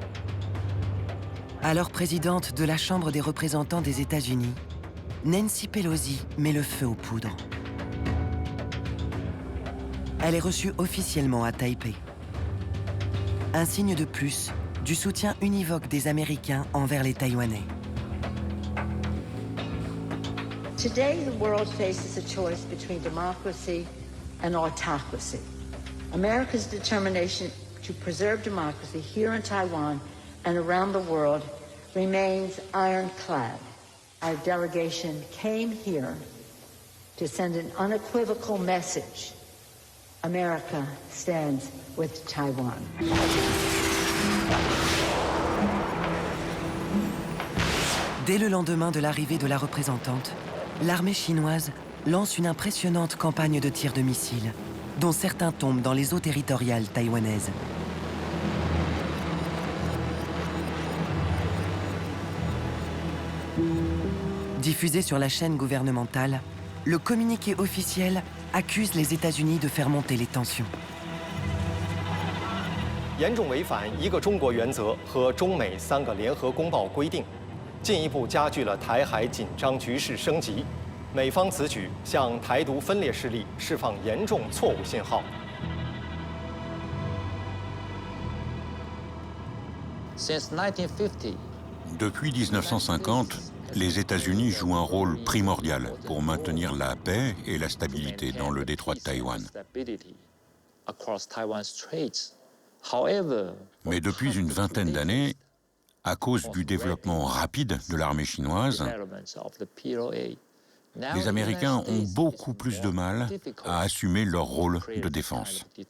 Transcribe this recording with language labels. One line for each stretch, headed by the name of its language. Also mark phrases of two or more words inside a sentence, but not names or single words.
French: Alors présidente de la Chambre des représentants des États-Unis, Nancy Pelosi met le feu aux poudres. Elle est reçue officiellement à Taipei. Un signe de plus du soutien univoque des Américains envers les Taïwanais.
English: Today, the world faces a choice between democracy and autocracy. America's determination to preserve democracy here in Taiwan and around the world remains ironclad. Our delegation came here to send an unequivocal message. America stands with Taiwan.
French: Dès le lendemain de l'arrivée de la représentante, l'armée chinoise lance une impressionnante campagne de tirs de missiles, dont certains tombent dans les eaux territoriales taïwanaises. Diffusé sur la chaîne gouvernementale, le communiqué officiel accuse les États-Unis de faire monter les tensions.
Chinese: 严重违反一个中国原则和中美3个联合公报规定，进一步加剧了台海紧张局势升级。美方此举向台独分裂势力释放严重错误信号。
French: Depuis 1950, les États-Unis jouent un rôle primordial pour maintenir la paix et la stabilité dans le détroit de Taïwan. Mais depuis une vingtaine d'années, à cause du développement rapide de l'armée chinoise, les Américains ont beaucoup plus de mal à assumer leur rôle de défense.